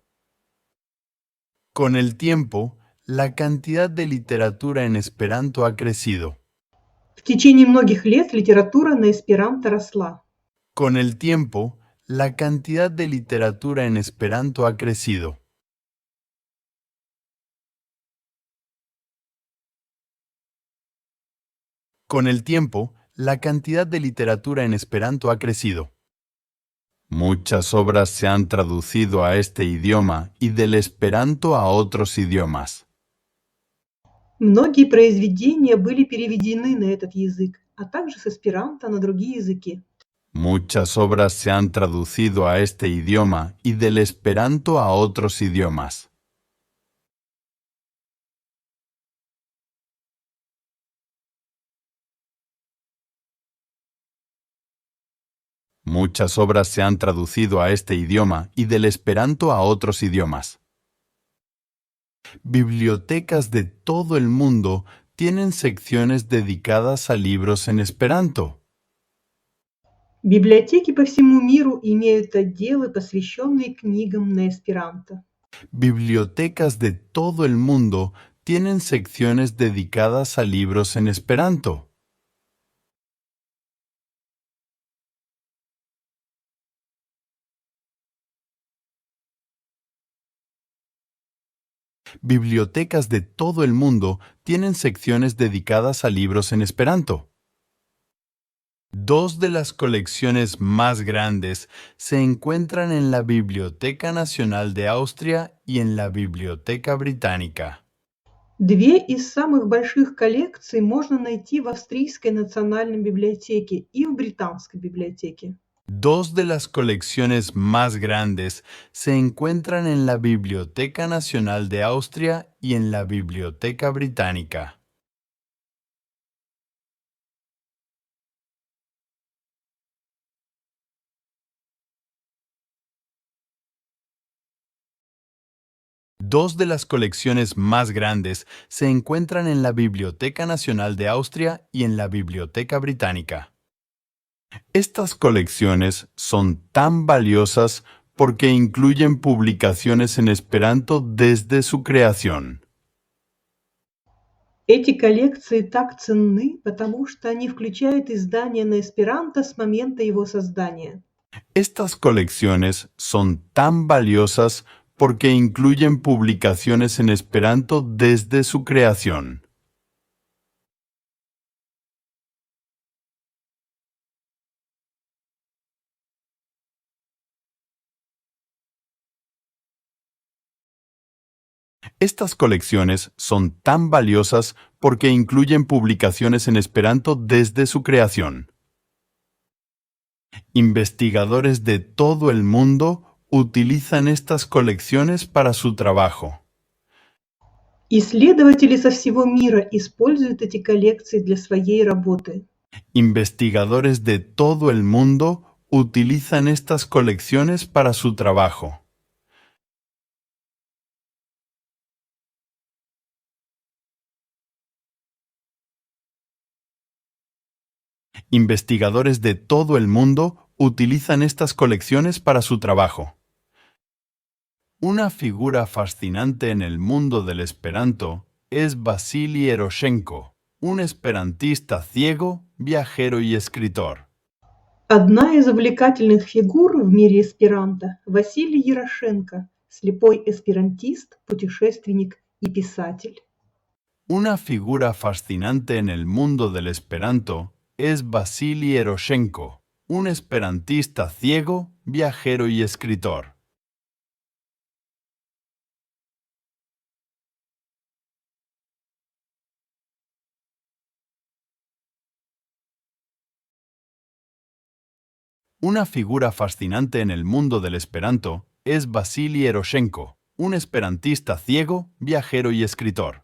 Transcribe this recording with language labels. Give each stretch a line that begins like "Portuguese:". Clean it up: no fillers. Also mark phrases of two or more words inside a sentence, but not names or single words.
Spanish: Con el tiempo, la cantidad de literatura en Esperanto ha crecido.
Russian: В течение многих лет литература на эсперанто росла.
Spanish: Con el tiempo, la cantidad de literatura en Esperanto ha crecido. Con el tiempo, la cantidad de literatura en Esperanto ha crecido. Muchas obras se han traducido a este idioma y del Esperanto a otros idiomas.
Russian: Многие произведения были переведены на этот язык, а также с эсперанто на другие языки.
Spanish: Muchas obras se han traducido a este idioma y del Esperanto a otros idiomas. Muchas obras se han traducido a este idioma y del Esperanto a otros idiomas. Bibliotecas de todo el mundo tienen secciones dedicadas a libros en Esperanto.
Russian: Библиотеки по всему миру имеют отделы, посвященные книгам на эсперанто.
Spanish: Bibliotecas de todo el mundo tienen secciones dedicadas a libros en Esperanto. Bibliotecas de todo el mundo tienen secciones dedicadas a libros en Esperanto. Dos de las colecciones más grandes se encuentran en la Biblioteca Nacional de Austria y en la Biblioteca Británica.
Russian: Две из самых больших коллекций можно найти в Австрийской национальной библиотеке и в Британской библиотеке.
Spanish: Dos de las colecciones más grandes se encuentran en la Biblioteca Nacional de Austria y en la Biblioteca Británica. Dos de las colecciones más grandes se encuentran en la Biblioteca Nacional de Austria y en la Biblioteca Británica. Estas colecciones son tan valiosas porque incluyen publicaciones en Esperanto desde su creación.
Russian: Эти коллекции так ценны, потому что они включают издания на эсперанто с момента его создания.
Spanish: Estas colecciones son tan valiosas porque incluyen publicaciones en Esperanto desde su creación. Estas colecciones son tan valiosas porque incluyen publicaciones en Esperanto desde su creación. Investigadores de todo el mundo utilizan estas colecciones para su trabajo.
Russian: Исследователи со всего мира используют эти коллекции для своей работы.
Spanish: Investigadores de todo el mundo utilizan estas colecciones para su trabajo. Investigadores de todo el mundo utilizan estas colecciones para su trabajo. Una figura fascinante en el mundo del Esperanto es Vasily Eroshenko, un esperantista ciego, viajero y escritor.
Russian: Одна из увлекательных фигур в мире эсперанто – Василий Ярошенко, слепой эсперантист, путешественник и писатель.
Spanish: Una figura fascinante en el mundo del Esperanto es Vasily Eroshenko, un esperantista ciego, viajero y escritor. Una figura fascinante en el mundo del Esperanto es Vasily Eroshenko, un esperantista ciego, viajero y escritor.